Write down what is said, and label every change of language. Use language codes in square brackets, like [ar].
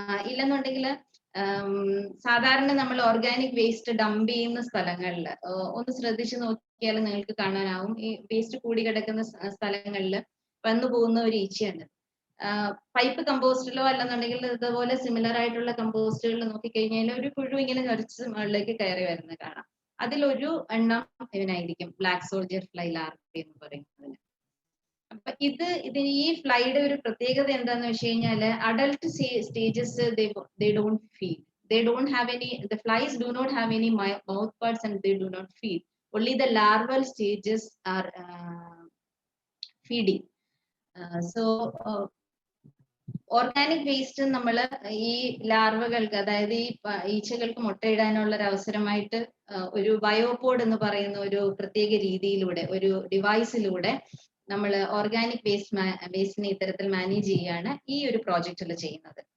[ml] ഇല്ലെന്നുണ്ടെങ്കിൽ സാധാരണ നമ്മൾ ഓർഗാനിക് വേസ്റ്റ് ഡംപ് ചെയ്യുന്ന സ്ഥലങ്ങളിൽ ഒന്ന് ശ്രദ്ധിച്ചു നോക്കിയാൽ നിങ്ങൾക്ക് കാണാനാവും ഈ വേസ്റ്റ് കൂടി കിടക്കുന്ന സ്ഥലങ്ങളിൽ വന്നു പോകുന്ന ഒരു ഈച്ചയുണ്ട്. പൈപ്പ് കമ്പോസ്റ്റിലോ അല്ലെന്നുണ്ടെങ്കിൽ ഇതുപോലെ സിമിലർ ആയിട്ടുള്ള കമ്പോസ്റ്റുകളിൽ നോക്കിക്കഴിഞ്ഞാൽ ഒരു പുഴു ഇങ്ങനെ ഞൊരച്ച് മുകളിലേക്ക് കയറി വരുന്നത് കാണാം. അതിലൊരു എണ്ണം ഇവനായിരിക്കും ബ്ലാക്ക് സോൾജിയർ ഫ്ലൈ ലാർവ എന്ന് പറയുന്നതിന്. അപ്പൊ ഇതിന് ഈ ഫ്ലൈയുടെ ഒരു പ്രത്യേകത എന്താന്ന് വെച്ച് കഴിഞ്ഞാല് adult stages [en] they don't feed, they don't have any, the flies do not have any mouth parts and they do not feed, only the larval stages are feeding. [ml] So organic waste നമ്മൾ ഈ ലാർവകൾക്ക്, അതായത് ഈ ഈച്ചകൾക്ക് മുട്ടയിടാനുള്ള ഒരു അവസരമായിട്ട് ഒരു ബയോപോഡ് എന്ന് പറയുന്ന ഒരു പ്രത്യേക രീതിയിലൂടെ, ഒരു ഡിവൈസിലൂടെ നമ്മൾ ഓർഗാനിക് വേസ്റ്റിനെ ഇത്തരത്തിൽ മാനേജ് ചെയ്യാണ് ഈ ഒരു പ്രോജക്റ്റിൽ ചെയ്യുന്നത്.